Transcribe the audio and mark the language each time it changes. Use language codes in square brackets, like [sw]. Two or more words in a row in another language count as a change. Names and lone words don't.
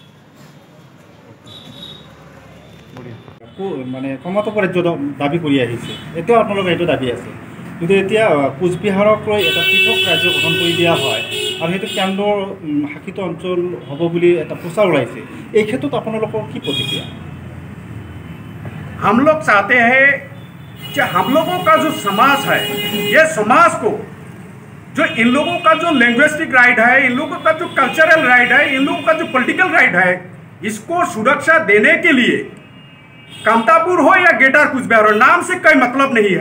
[as] মানে কৰ্মৰত ৰাজ্য দাবী কৰি আহিছে, এতিয়াও আপোনালোকৰ এইটো দাবী আছে, কিন্তু এতিয়া কোচবিহাৰক লৈ এটা পৃথক ৰাজ্য গঠন কৰি দিয়া হয় আৰু সেইটো কেন্দ্ৰৰ শাসিত অঞ্চল হ'ব বুলি এটা প্ৰচাৰ ওলাইছে। এই ক্ষেত্ৰত আপোনালোকৰ কি প্ৰতিক্ৰিয়া? [hi] हम लोग चाहते हैं कि हम लोगों का जो समाज है, ये समाज को जो इन लोगों का जो [en] linguistic right [hi] है, इन लोगों का जो [en] cultural right [hi] है, इन लोगों का जो [en] political right [hi] है, इसको सुरक्षा देने के लिए कामतापुर हो या ग्रेटर कुचबिहार हो, नाम से कोई मतलब नहीं है।